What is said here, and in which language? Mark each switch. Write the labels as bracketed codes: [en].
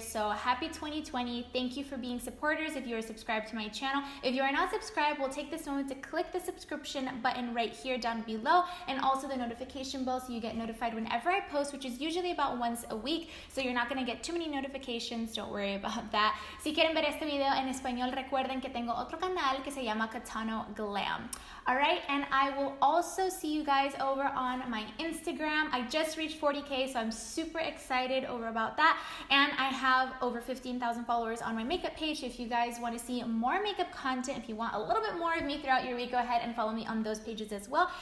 [en] So happy 2020. Thank you for being supporters if you are subscribed to my channel. If you are not subscribed, we'll take this moment to click the subscription button right here down below, and also the notification bell so you get notified whenever I post, which is usually about once a week. So you're not going to get too many notifications. Don't worry about that. [es] Si quieren ver este video en español, recuerden que tengo otro canal que se llama CATANO GLAM. [en] Alright, and I will also see you guys over on my Instagram. I just reached 40K, so I'm super excited over about that. And I have over 15,000 followers on my makeup page. If you guys want to see more makeup content, if you want a little bit more of me throughout your week, go ahead and follow me on those pages as well.